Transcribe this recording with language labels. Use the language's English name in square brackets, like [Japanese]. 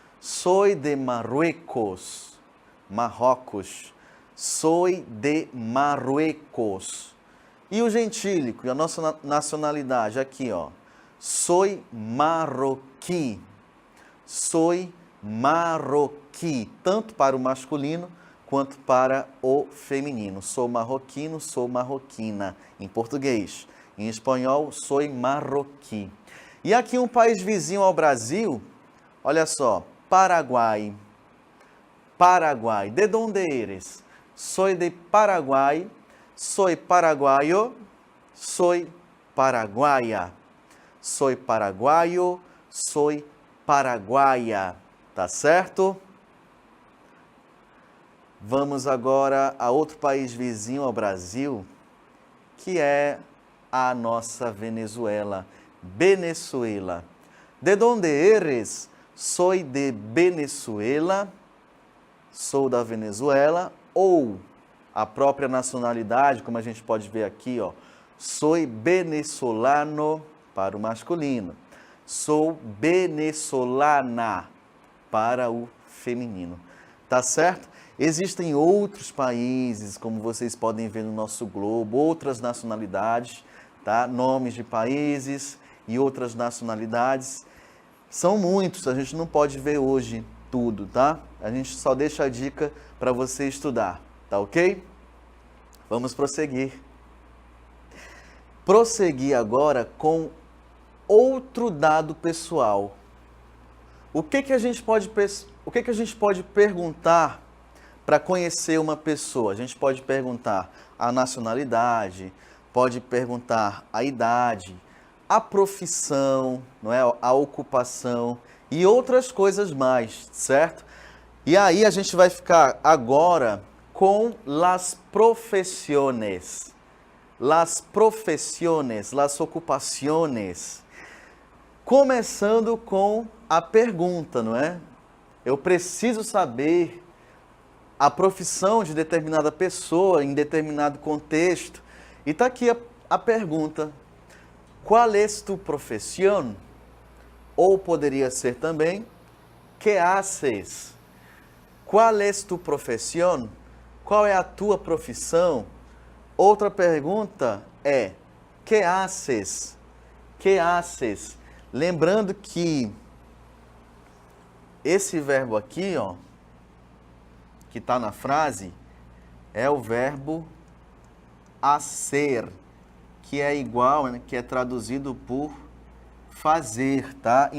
[Spanish] Soy de Marruecos, Marrocos. Soy de Marruecos. [Portuguese] E o gentílico, e a nossa nacionalidade, aqui, ó. [Spanish] Soy marroquí. Soy marroquí, [Portuguese] tanto para o masculino quanto para o feminino. Sou marroquino, sou marroquina, em português. Em espanhol, [Spanish] soy marroquí. [Portuguese] E aqui um país vizinho ao Brasil, olha só, Paraguai. Paraguai. [Spanish] ¿De dónde eres? Soy de Paraguay. Soy paraguayo. Soy paraguaya. Soy paraguayo. Soy paraguaia. [Portuguese] Tá certo? Vamos agora a outro país vizinho ao Brasil, que é a nossa Venezuela. [Spanish] Venezuela. ¿De dónde eres? Soy de Venezuela. [Portuguese] Sou da Venezuela. Ou a própria nacionalidade, como a gente pode ver aqui, ó. [Spanish] Soy venezolano [Portuguese] para o masculino. Sou venezolana para o feminino. Tá certo? Existem outros países, como vocês podem ver no nosso globo, outras nacionalidades, tá? Nomes de países e outras nacionalidades. São muitos, a gente não pode ver hoje tudo, tá? A gente só deixa a dica para você estudar, tá ok? Vamos prosseguir. Prosseguir agora com outro dado pessoal. O que a gente pode perguntar para conhecer uma pessoa? A gente pode perguntar a nacionalidade, pode perguntar a idade, a profissão, não é? A ocupação e outras coisas mais, certo? E aí a gente vai ficar agora com [Spanish] las profesiones. Las profesiones, las ocupaciones. [Portuguese] Começando com a pergunta, não é? Eu preciso saber a profissão de determinada pessoa em determinado contexto. E está aqui a pergunta. [Spanish] Qual es tu profesión? [Portuguese] Ou poderia ser também, [Spanish] ¿qué haces? Qual es tu profesión? [Portuguese] Qual é a tua profissão? Outra pergunta é, [Spanish] ¿qué haces? ¿Qué haces? [Portuguese] Lembrando que esse verbo aqui, ó, que está na frase, é o verbo hacer, que é igual, né, que é traduzido por fazer, tá?